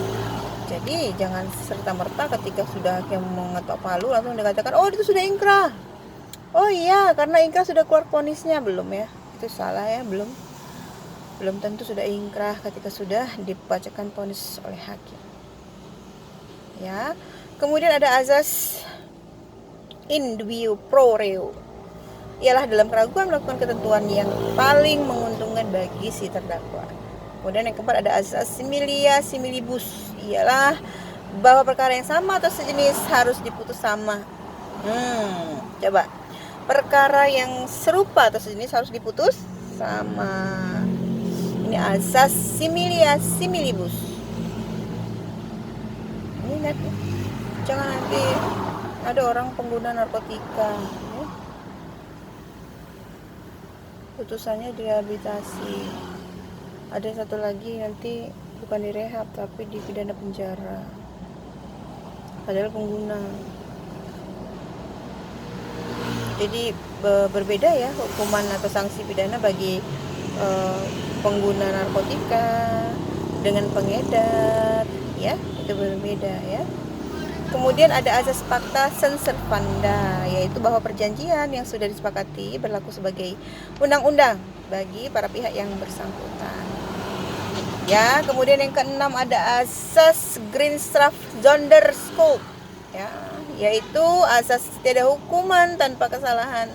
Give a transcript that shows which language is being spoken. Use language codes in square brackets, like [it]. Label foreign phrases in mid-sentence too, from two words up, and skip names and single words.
[id] Jadi jangan serta-merta ketika sudah hakim mengetok palu langsung dikatakan oh itu sudah ingkrah. Oh iya, karena ingkrah sudah keluar vonisnya belum ya. Itu salah ya, belum tentu sudah ingkrah ketika sudah dibacakan vonis oleh hakim. Ya. Kemudian ada azas [la] in dubio pro reo. [id] Ialah dalam keraguan melakukan ketentuan yang paling menguntungkan bagi si terdakwa. Kemudian yang keempat ada azas [la] similia similibus, [id] ialah bahwa perkara yang sama atau sejenis harus diputus sama. Coba. Perkara yang serupa atau sejenis harus diputus sama. Ini azas [la] similia similibus. [id] Ingat, jangan nanti ada orang pengguna narkotika ya. Putusannya direhabilitasi. Ada satu lagi nanti bukan direhab tapi dipidana penjara padahal pengguna. Jadi berbeda ya hukuman atau sanksi pidana bagi pengguna narkotika dengan pengedar ya, itu berbeda ya. Kemudian ada azas [la] pacta sunt servanda, [id] yaitu bahwa perjanjian yang sudah disepakati berlaku sebagai undang-undang bagi para pihak yang bersangkutan. Ya, kemudian yang keenam ada asas [nl] Greenstraff Zonderskop, [id] ya, yaitu asas tiada hukuman tanpa kesalahan.